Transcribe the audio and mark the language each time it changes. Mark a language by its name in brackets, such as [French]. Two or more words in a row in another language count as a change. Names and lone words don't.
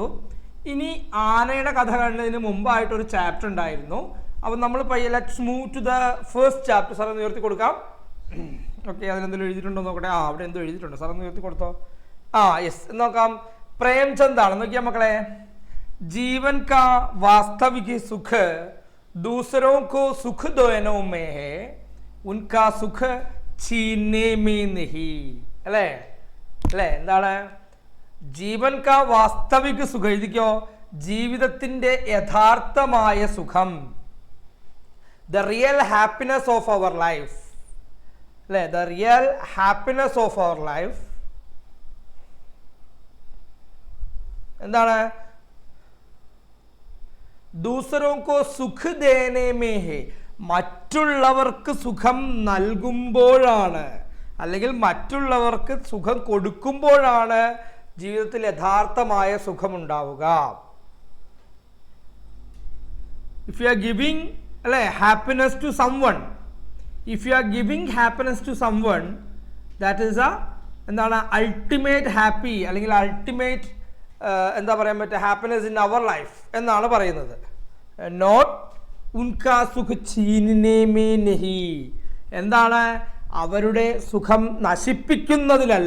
[Malayalam] ഇനി ആനയുടെ കഥ കണ്ടതിന് മുമ്പായിട്ടൊരു ചാപ്റ്റർ ഉണ്ടായിരുന്നു. അപ്പം നമ്മൾ [English] let's move to the first chapter. [Malayalam] സാർ ഒന്ന് ഉയർത്തി കൊടുക്കാം. ഓക്കെ, അതിലെന്തെങ്കിലും എഴുതിയിട്ടുണ്ടോ നോക്കട്ടെ. അവിടെ എന്തോ എഴുതിയിട്ടുണ്ട്. സാർ ഒന്ന് ഉയർത്തി കൊടുത്തോ. യെസ്, നോക്കാം. പ്രേംചന്ദ് ആണ്. നോക്കിയാൽ മക്കളെ, [Hindi] जीवन का वास्तविक सुख दूसरों को सुख देने में है, उनका सुख छीनने में नहीं. [Malayalam] അല്ലേ അല്ലേ? എന്താണ് [Hindi] जीवन का वास्तविक [Malayalam] സുഖം? എഴുതിക്കോ. ജീവിതത്തിന്റെ യഥാർത്ഥമായ സുഖം, [English] the real happiness of our life [Malayalam] അല്ലേ. [English] the real happiness of our life എന്താണ്? [Hindi] दूसरों को सुख देने में है, [Malayalam] മറ്റുള്ളവർക്ക് സുഖം നൽകുമ്പോഴാണ്, അല്ലെങ്കിൽ മറ്റുള്ളവർക്ക് സുഖം കൊടുക്കുമ്പോഴാണ് ജീവിതത്തിൽ യഥാർത്ഥമായ സുഖമുണ്ടാവുക. [English] if you are giving അല്ലേ happiness to someone, if you are giving happiness to someone, that is എന്താണ് ultimate happy, അല്ലെങ്കിൽ അൾട്ടിമേറ്റ് [Malayalam] എന്താ പറയാൻ പറ്റുക, [English] happiness in our life [Malayalam] എന്നാണ് പറയുന്നത്. നോട്ട് [Hindi] उनका सुख छीनने में नहीं, [Malayalam] എന്താണ് അവരുടെ സുഖം നശിപ്പിക്കുന്നതിലല്ല.